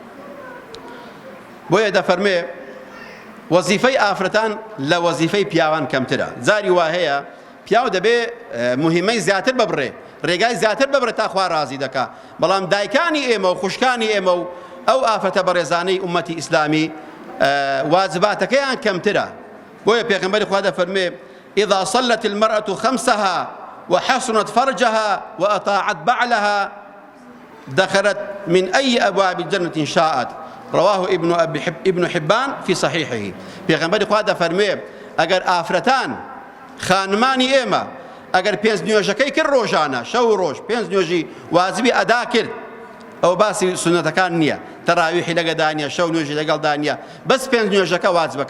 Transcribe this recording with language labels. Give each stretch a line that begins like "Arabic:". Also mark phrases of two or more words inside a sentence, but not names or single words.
Central Kurdish: بۆیە دەفەرمێ وەزیفەی ئافرەتان لە وەزیفەی پیاوان کەمترە. جاری وا هەیە پیاو دەبێ مهمەی زیاتر ببڕێ ڕێگای زیاتر ببڕێت تا خوا ڕازی دەکا. بەڵام دایکانی ئێمە و خوشکانی ئێمە و ئەو ئافرەتە بەڕێزانەی ئومەتی ئیسلامی واجباتەکەیان کەمترە. بۆیە پێغەمبەری خوا دەفەرمێ
Arabic: إذا صلت المرأة خمسها وحصنت فرجها وأطاعت بعلها دخلت من أي أبواب الجنة شاءت. رواه ابن حبان في صحيحه.
Central Kurdish: پێغەمبەری خوا دەفەرمێ ئەگەر ئافرەتان خانمانی ئێمە ئەگەر پێنج نوێژەکەی کرد ڕۆژانە شەو و ڕۆژ پێنج نوێژی واجبی ئەدا کرد ئەو باسی سنەتەکان نییە تەراویحی لەگەدا نییە شەو نوێژی لەگەڵدا نییە بەس پێنج نوێژەکە واجبەکە.